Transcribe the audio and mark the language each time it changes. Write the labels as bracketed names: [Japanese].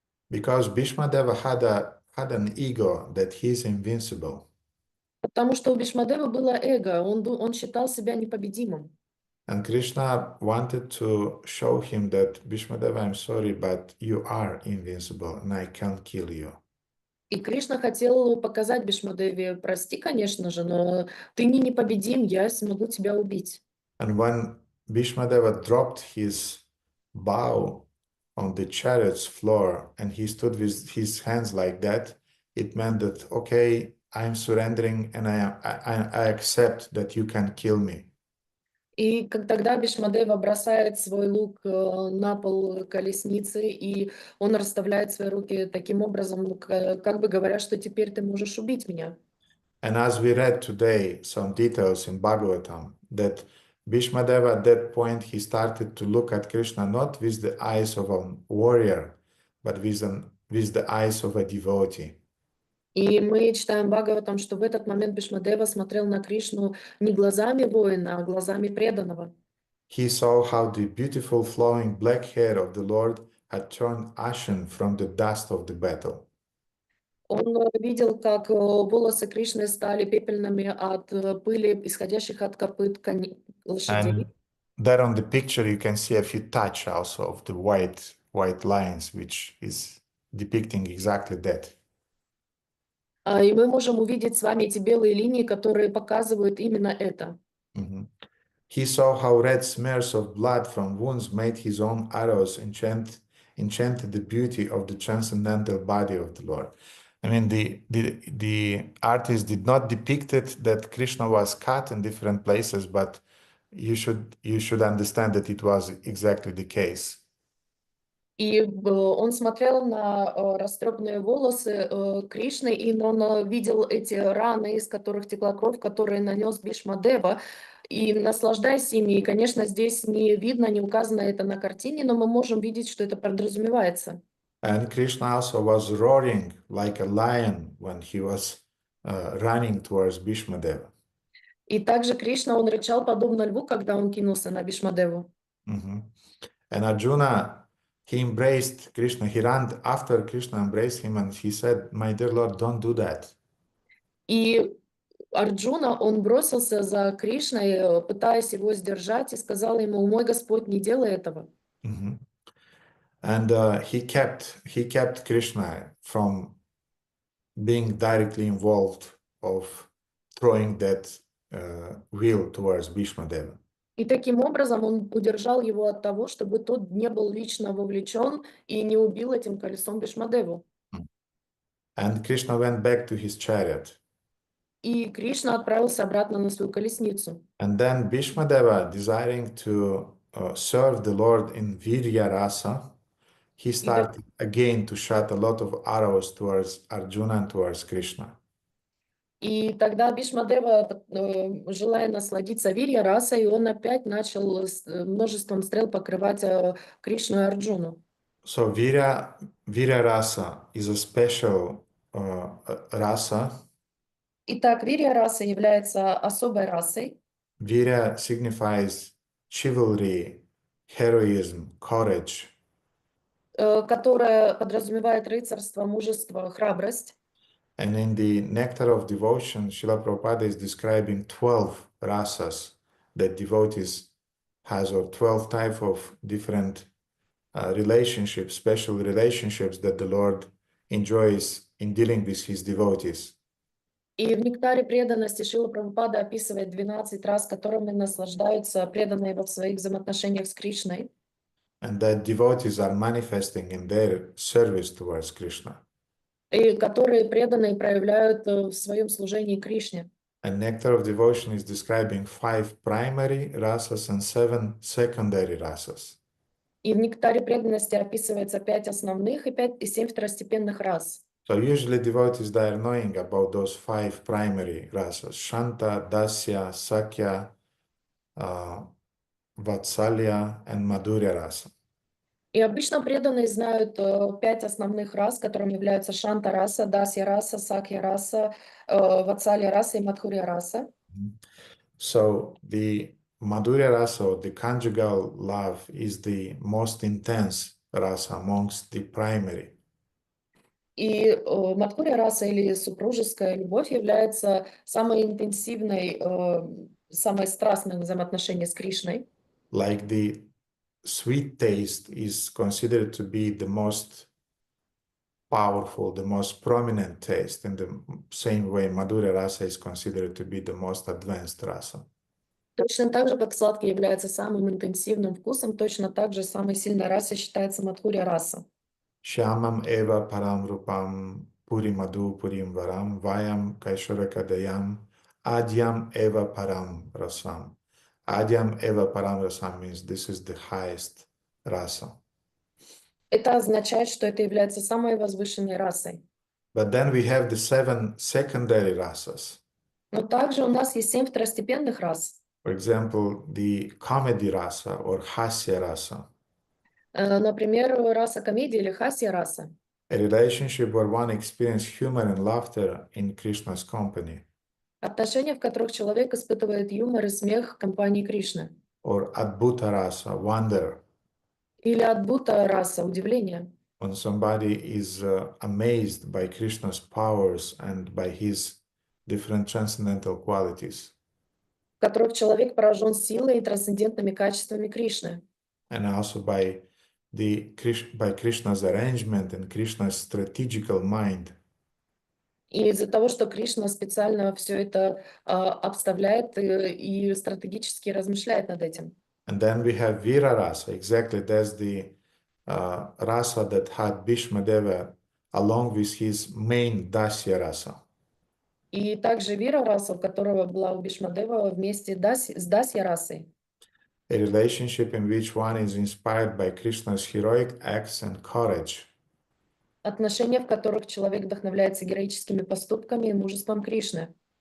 [English] Because Bhishmadeva had an ego that he's invincible. [Russian] потому что у Бхишмадевы было эго, он считал себя непобедимым. [English] And Krishna wanted to show him that Bhishmadeva, I'm sorry, but you are invincible and I can't kill you. [Russian] И Кришна хотел показать Бхишмадеве: прости, конечно же, но ты не непобедим, я смогу тебя убить. [English] And when Bhishmadeva dropped his bow on the chariot's floor and he stood with his hands like that, it meant that, okay, I'm surrendering and I accept that you can kill me. [Russian] И тогда Бхишмадева бросает свой лук на пол колесницы, и он расставляет свои руки таким образом, ну, как бы говоря, что теперь ты можешь убить меня. [English] And as we read today, some details in Bhagavatam, that Bhishmadeva at that point, he started to look at Krishna not with the eyes of a warrior, but with the eyes of a devotee. [Russian] И мы читаем Бхагаватам, что в этот момент Бхишмадева смотрел на Кришну не глазами воина, а глазами преданного. [English] He saw how the beautiful flowing black hair of the Lord had turned ashen from the dust of the battle. [Russian] Он видел, как волосы Кришны стали пепельными от пыли, исходящих от копыт лошадей. [English] And there on the picture, you can see a few touch also of the white lines, which is depicting exactly that. [Russian] И мы можем увидеть с вами эти белые линии, которые показывают именно это. Mhm. [English] He saw how red smears of blood from wounds made his own arrows enchanted the beauty of the transcendental body of the Lord. I mean, the artist did not depict it that Krishna was cut in different places, but you should understand that it was exactly the case. [Russian] И он смотрел на растрепанные волосы Кришны, и он видел эти раны, из которых текла кровь, которые нанес Бхишмадева, и наслаждаясь ими. И, конечно, здесь не видно, не указано это на картине, но мы можем видеть, что это подразумевается. [English] And Krishna also was roaring like a lion when he was running towards Bhishmadeva. [Russian] И также Кришна, он рычал подобно льву, когда он кинулся на Бхишмадеву. [English] Mhm. And Arjuna, he embraced Krishna. He ran after Krishna embraced him and he said, My dear Lord, don't do that. [Russian] И Арджуна, он бросился за Кришной, пытаясь его сдержать, и сказал ему: «Мой Господь, не делай этого». Mhm. [English] And he kept Krishna from being directly involved of throwing that wheel towards Bhishmadeva. [Russian] И таким образом он удержал его от того, чтобы тот не был лично вовлечен и не убил этим колесом Бхишмадеву. [English] And Krishna went back to his chariot. [Russian] И Кришна отправился обратно на свою колесницу. [English] And then Bhishmadeva, desiring to serve the Lord in Virya Rasa, he [Russian] И, так- [English] started again to shoot a lot of arrows towards Arjuna and towards Krishna. [Russian] и тогда Бхишмадева, желая насладиться Вирья расой, он опять начал множеством стрел покрывать Кришну и Арджуну. [English] So Virya Rasa is a special rasa. [Russian] Итак, Вирья раса является особой расой, [English] Virya signifies chivalry, heroism, courage. [Russian] которая подразумевает рыцарство, мужество, храбрость. [English] And in the Nectar of Devotion, Srila Prabhupada is describing 12 rasas that devotees has, or 12 type of different relationships, special relationships that the Lord enjoys in dealing with his devotees. [Russian] И в «Нектаре преданности» Шрила Прабхупада описывает 12 раз, которыми наслаждаются преданные в своих взаимоотношениях с Кришной, [English] And that devotees are manifesting in their service towards Krishna. [Russian] и которые преданные проявляют в своем служении Кришне. [English] And Nectar of Devotion is describing 5 primary rasas and 7 secondary rasas. [Russian] И в «Нектаре преданности» описывается 5 основных и 7 второстепенных рас. [English] So usually devotees, they are knowing about those 5 primary rasas: Shanta, Dasya, Sakya, Vatsalya, and Madhurya rasa. [Russian] И обычно преданные знают 5 основных рас, которыми являются Шанта раса, Дасья раса, Сакья раса, Ватсалья раса и Мадхурья раса. [English] So the Madhurya rasa, or the conjugal love, is the most intense rasa amongst the primary. [Russian] И Мадхурья раса или супружеская любовь является самой интенсивной, самой страстной взаимоотношения с Кришной. [English] Like the sweet taste is considered to be the most powerful, the most prominent taste, in the same way Madhurya rasa is considered to be the most advanced rasa. [Russian] Точно так же, как сладкий является самым интенсивным вкусом, точно так же самой сильной расой считается Мадхурья раса. [Sanskrit] Shyamam eva param rupam puri madhu purim varam vayam kaishorakadayam adyam eva param rasam. Adyam eva param rasam [English] means this is the highest rasa. [Russian] Это означает, что это является самой возвышенной расой. [English] But then we have the 7 secondary rasas. [Russian] Но также у нас есть 7 второстепенных рас. [English] For example, the comedy rasa or hasya rasa. [Russian] Например, раса комедии или хасья раса. [English] A relationship where one experiences humor and laughter in Krishna's company. [Russian] Отношения, в которых человек испытывает юмор и смех в компании Кришны. [English] Or adbhuta rasa, wonder. [Russian] Или адбута раса, удивление. [English] When somebody is amazed by Krishna's powers and by his different transcendental qualities. [Russian] В которых человек поражен силой и трансцендентными качествами Кришны. [English] And also by Krishna's arrangement and Krishna's strategical mind. [Russian] И из-за того, что Кришна специально все это обставляет и стратегически размышляет над этим. [English] And then we have Vira rasa. Exactly, that's the rasa that had Bhishmadevы along with his main Dasya rasa. [Russian] И также Вира раса, у которого была у Бхишмадева вместе с Дасья расой. [English] A relationship in which one is inspired by Krishna's heroic acts and courage. [Russian] Отношения, в которых человек вдохновляется героическими поступками и мужеством Кришны.